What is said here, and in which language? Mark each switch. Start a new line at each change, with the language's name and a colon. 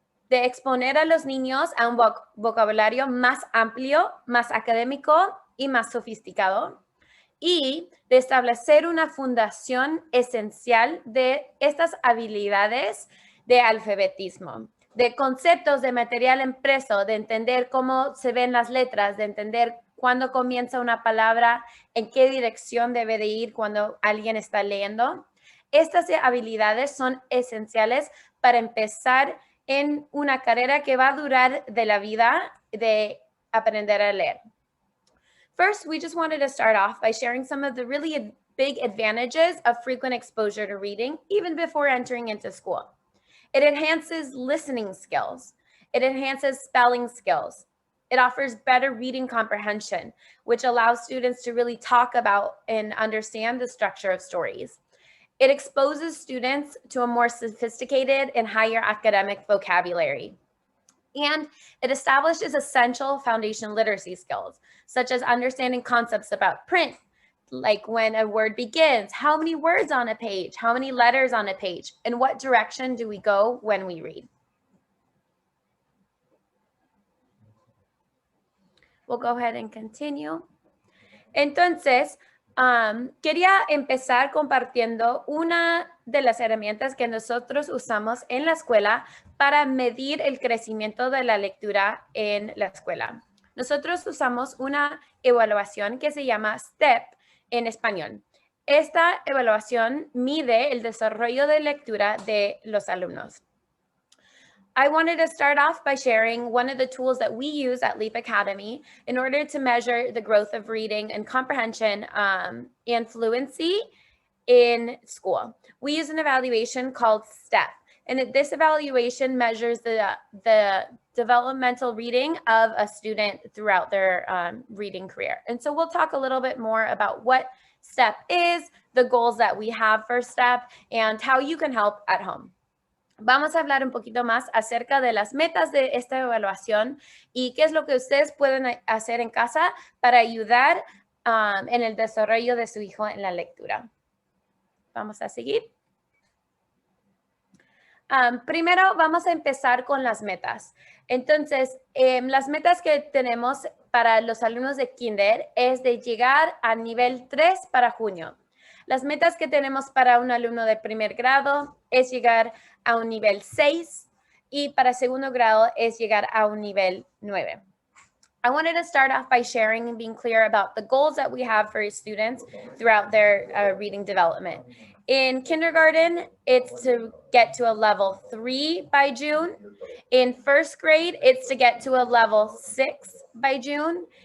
Spanish: de exponer a los niños a un vocabulario más amplio, más académico y más sofisticado, y de establecer una fundación esencial de estas habilidades de alfabetismo, de conceptos de material impreso, de entender cómo se ven las letras, de entender cuándo comienza una palabra, en qué dirección debe de ir cuando alguien está leyendo. Estas habilidades son esenciales para empezar en una carrera que va a durar de la vida de aprender a leer.
English: First, we just wanted to start off by sharing some of the really big advantages of frequent exposure to reading, even before entering into school. It enhances listening skills. It enhances spelling skills. It offers better reading comprehension, which allows students to really talk about and understand the structure of stories. It exposes students to a more sophisticated and higher academic vocabulary. And it establishes essential foundation literacy skills, such as understanding concepts about print, like when a word begins, how many words on a page, how many letters on a page, and what direction do we go when we read. We'll go ahead and continue.
Spanish: Entonces, quería empezar compartiendo una de las herramientas que nosotros usamos en la escuela para medir el crecimiento de la lectura en la escuela. Nosotros usamos una evaluación que se llama STEP en español. Esta evaluación mide el desarrollo de lectura de los alumnos.
English: I wanted to start off by sharing one of the tools that we use at Leap Academy in order to measure the growth of reading and comprehension and fluency in school. We use an evaluation called STEP, and this evaluation measures the developmental reading of a student throughout their reading career. And so we'll talk a little bit more about what STEP is, the goals that we have for STEP, and how you can help at home.
Spanish: Vamos a hablar un poquito más acerca de las metas de esta evaluación y qué es lo que ustedes pueden hacer en casa para ayudar en el desarrollo de su hijo en la lectura. Vamos a seguir. Primero vamos a empezar con las metas. Entonces, las metas que tenemos para los alumnos de kinder es de llegar a nivel 3 para junio. Las metas que tenemos para un alumno de primer grado es llegar a un nivel 6 y para segundo grado es llegar a un nivel 9.
English: I wanted to start off by sharing and being clear about the goals that we have for students throughout their reading development. In kindergarten, it's to get to a level 3 by June. In first grade, it's to get to a level 6 by June.